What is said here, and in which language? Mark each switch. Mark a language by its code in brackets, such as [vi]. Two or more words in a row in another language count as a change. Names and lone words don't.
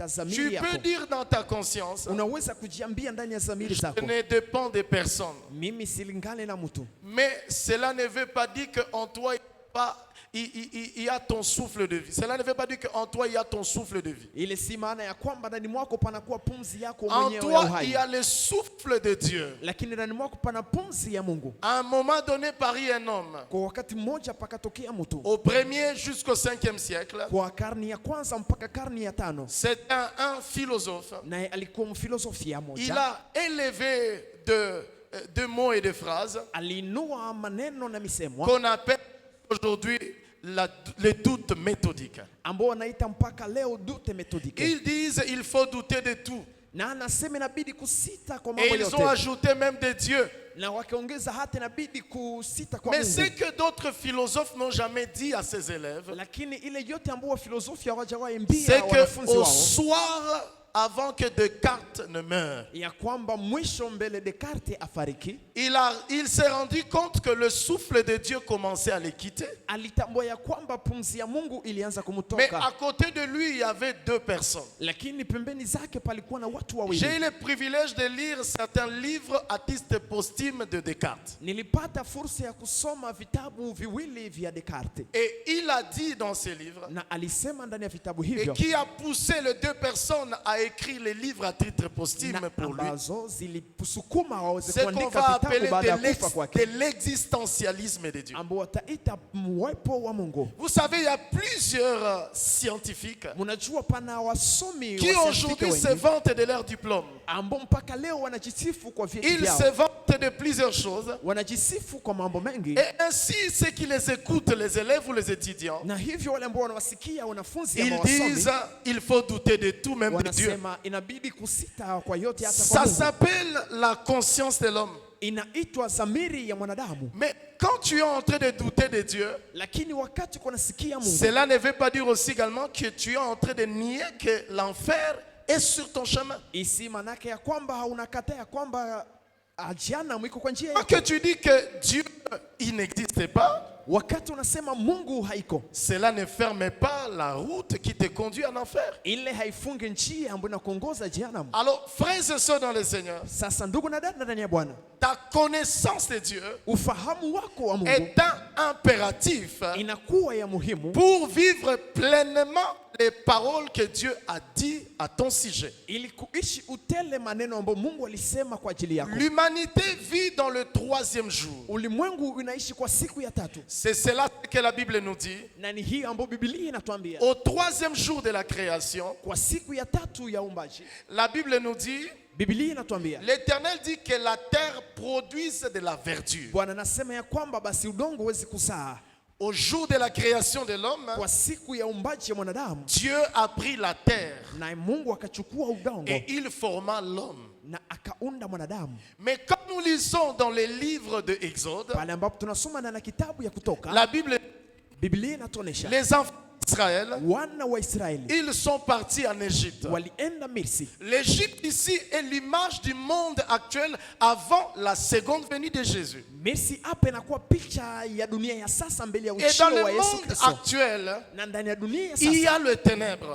[fr] Tu [sw] dhamiri [fr] peux [sw] yako. [fr] dire dans ta conscience, [sw] Unaweza kujiambia ndani ya dhamiri [fr] je [sw] zako, [fr] ne dépends de personne. [sw] mimi silingane na mtu, [fr] Mais cela ne veut pas dire qu'en toi, il y a ton souffle de vie. Cela ne veut pas dire qu'en toi, il y a ton souffle de vie. [sw] ile si maana ya kwamba ndani mwako panakuwa pumzi yako [fr] En [sw] mwenyewe ya [fr] toi, il [sw] uhai, [fr] y a le souffle de Dieu. [sw] lakini ndani mwako pana pumzi ya Mungu. [fr] À un moment donné, parit un homme. [sw] Kwa wakati mmoja pakatokea mtu, [fr] Au 1er jusqu'au 5e siècle, [sw] kwa karni ya kwanza mpaka karni ya tano, [fr] c'est un philosophe. [sw] naye alikuwa mfilosofia [fr] Il [sw] moja, [fr] a élevé de mots et de phrases [sw] aliinua maneno na misemo [fr] qu'on appelle aujourd'hui les doutes méthodiques. [sw] ambao wanaita mpaka leo [fr] dute methodike, Ils disent il faut douter de tout. [sw] na anasema inabidi kusita kwa [fr] Et [sw] mambo [fr] ils ont [sw] yote, [fr] ajouté même de Dieu. [sw] na wakaongeza hata inabidi kusita kwa [fr] Mais ce [sw] Mungu. [fr] que d'autres philosophes n'ont jamais dit à ses élèves, [sw] Lakini ile yote ambao filosofia hawajawaambia [fr] c'est [sw] wanafunzi [fr] qu'au [sw] wao [fr] soir, avant que Descartes ne meure, [sw] ya kwamba mwisho mbele Descartes afariki, [fr] il s'est rendu compte que le souffle de Dieu commençait à le quitter. [sw] alitambua ya kwamba pumzi ya Mungu ilianza [fr] Mais [sw] kumtoka, [fr] à côté de lui, il y avait deux personnes. [sw] lakini pembeni zake palikuwa na watu wawili. [fr] J'ai eu le privilège de lire certains livres à titre posthume de Descartes. [sw] Nilipata fursa ya kusoma vitabu viwili vya Descartes, [fr] Et il a dit dans ces livres, [sw] na alisema ndani ya vitabu [fr] et [sw] hivyo, [fr] qui a poussé les deux personnes à écrire les livres à titre posthume [sw] na [fr] pour lui, [sw] ambazo zilisukuma waweze [fr] c'est qu'on [sw] kuandika [fr] va [sw] vitabu [fr] appeler [sw] baada ya [fr] de [sw] kufa kwake, [fr] l'existentialisme de Dieu. [sw] ambao wataita uwepo wa Mungu. [fr] Vous savez, il y a plusieurs scientifiques [sw] Mnajua pana wasomi [fr] qui [sw] wa [fr] aujourd'hui se vantent de leur diplôme. [sw] ambao mpaka leo wanajisifu kwa vyeti [fr] Ils [sw] vyao, [fr] se vantent de plusieurs choses. [sw] wanajisifu kwa mambo mengi, [fr] Et ainsi, ceux qui les écoutent, les élèves ou les étudiants, [sw] na hivyo wale ambao wanawasikia wanafunzi ama [fr] ils [sw] wasomi [fr] disent il faut douter de tout, même de Dieu. [sw] wanasema inabidi kusita kwa yote, hata kwa [fr] Ça [sw] Mungu. [fr] s'appelle la conscience de l'homme. [sw] Inaitwa dhamiri ya mwanadamu. [fr] Mais quand tu es en train de douter de Dieu, [sw] Lakini wakati kunasikia Mungu, [fr] cela ne veut pas dire aussi également que tu es en train de nier que l'enfer est sur ton chemin. [sw] isi manake ya kwamba unakataa ya kwamba jehanamu iko kwa njia [fr] Quand [sw] yako. [fr] que tu dis que Dieu il n'existe pas, [sw] Wakati unasema Mungu haiko, [fr] cela ne ferme pas la route qui te conduit en enfer. [sw] ile haifungi njia ambayo inakuongoza jehanamu. [fr] Alors, frères et sœurs dans le Seigneur, [sw] Sasa ndugu na dada ndani ya Bwana, [fr] ta connaissance de Dieu [sw] ufahamu wako wa Mungu [fr] est un impératif [sw] inakuwa ya muhimu [fr] pour vivre pleinement les paroles que Dieu a dit à ton sujet. [sw] ili kuishi utele maneno ambayo Mungu alisema kwa ajili yako. [fr] L'humanité vit dans le 3e jour. [sw] Ulimwengu unaishi kwa siku ya tatu, [fr] C'est cela que la Bible nous dit. [sw] na ni hii ambayo Biblia inatuambia. [fr] Au 3e jour de la création, [sw] Kwa siku ya tatu ya uumbaji, [fr] la Bible nous dit, [sw] Biblia inatuambia, [fr] l'Éternel dit que la terre produise de la verdure. [sw] Bwana anasema ya kwamba basi udongo huwezi kuzaa. [fr] Au jour de la création de l'homme, [sw] Kwa siku ya uumbaji ya mwanadamu, [fr] Dieu a pris la terre [sw] na Mungu akachukua udongo [fr] et il forma l'homme. [sw] na akaunda mwanadamu. [fr] Mais quand nous lisons dans les livres de Exode, [sw] Pale ambapo tunasoma ndani ya kitabu ya Kutoka, [fr] la Bible, [sw] Biblia inatuonesha [fr] les enfants d'Israël, [sw] wana wa Israeli [fr] ils sont partis en Égypte. [sw] walienda Misri. [fr] L'Égypte ici est l'image du monde actuel avant la seconde venue de Jésus. [sw] Misri hapa inakuwa picha ya dunia ya sasa mbele ya [fr] Et dans [sw] ujio [fr] le [sw] wa Yesu [fr] monde [sw] Kristo. [fr] actuel, [sw] Na ndani ya dunia ya [fr] il y [sw] sasa [fr] a le ténèbre.